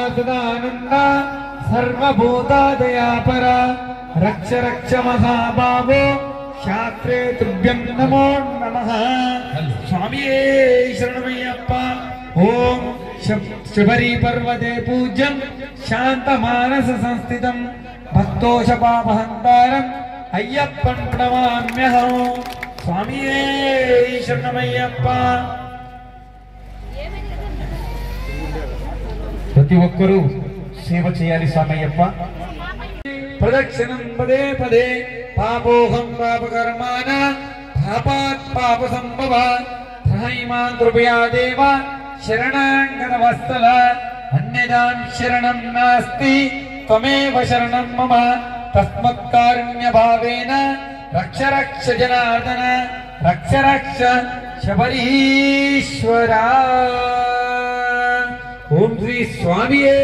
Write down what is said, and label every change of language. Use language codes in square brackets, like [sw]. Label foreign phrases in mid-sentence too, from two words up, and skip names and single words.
[sa] सदानंदा सर्वभूतदयापरा रक्ष रक्ष महाबाहो शास्त्रे तुभ्यं नमो नमः स्वामी शरणमय्यप्पा ओम शबरी पर्वते पूज्यं शांतमानस संस्थितं भक्तोषपापहंतारम् अय्यप्पन् प्रणमाम्यहं स्वामी शरणमय्यप्पा [te] ప్రతి ఒక్కరూ సేవ చేయాలి స్వామయ్యప్ప [sa] प्रदक्षिणं पदे पदे पापोहं पापकर्माण पापात् पापसंभवात् त्राहिमां कृपया देव शरणागतवत्सल अन्यदां शरणं नास्ति त्वमेव शरणं मम तस्मत्कारुण्यभावेन रक्ष रक्ष जनार्दन रक्ष रक्ष शबरीश्वरा ओम श्री स्वामी